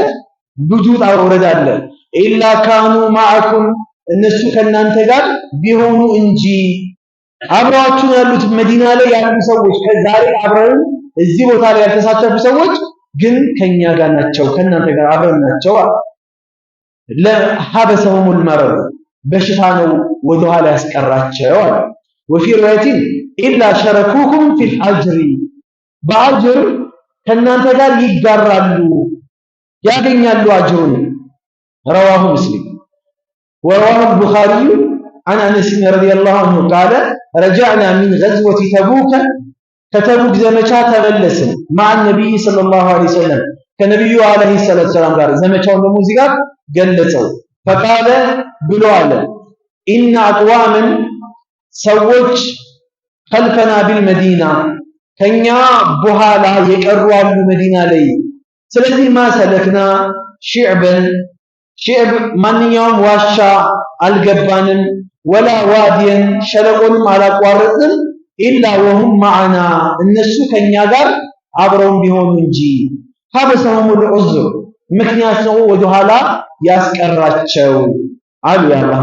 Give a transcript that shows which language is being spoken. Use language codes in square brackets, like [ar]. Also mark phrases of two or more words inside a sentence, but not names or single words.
[am] ብዙ ጣውረድ አለ። [ar] إلا كانوا معكم [am] እነሱ ከናንተ ጋር ቢሆኑ እንጂ አብረዋችሁ ያሉት መዲና ላይ ያሉ ሰዎች ከዛሬ አብረን እዚህ ቦታ ላይ ያልተሳተፉ ሰዎች ግን ከኛ ጋር ናቸው፣ ከናንተ ጋር አብረን ናቸው። [ar] لحبسهم المرض [am] በሽታ ነው ወደ ኋላ ያስቀራቸው አለ። [ar] وفي روايه الا شركوكم في الاجر [am] በአጅር ከናንተ ጋር ይጋራሉ ያገኛሉ አጅሩን። [ar] رواه مسلم. ورواه البخاري عن انس رضي الله عنه قال رجعنا من غزوه تبوك [am] ከተቡክ ዘመቻ ተመለስን [ar] مع النبي صلى الله عليه وسلم [am] ከነብዩ አለይሂ ሰላቱ ሰላም ጋር ዘመቻውን ደግሞ እዚህ ጋር ገለጸው። فقال ብሎ አለ [ar] ان اقواما [am] ሰዎች [ar] خلفنا بالمدينه [am] ከኛ በኋላ የቀሩ አሉ መዲና ላይ። ስለዚህ [ar] ما سلكنا شعبا [am] ሺዕብ ማንኛውም ዋሻ አልገባንም፣ [ar] ولا واديا [am] ሸለቆንም አላቋረጥንም፣ [ar] إلا وهم معنا [am] እነሱ ከኛ ጋር አብረውን ቢሆኑ እንጂ [ar] حبسهم العذر [am] ምክንያት ነው ወደኋላ ያስቀራቸው አሉ የአላህ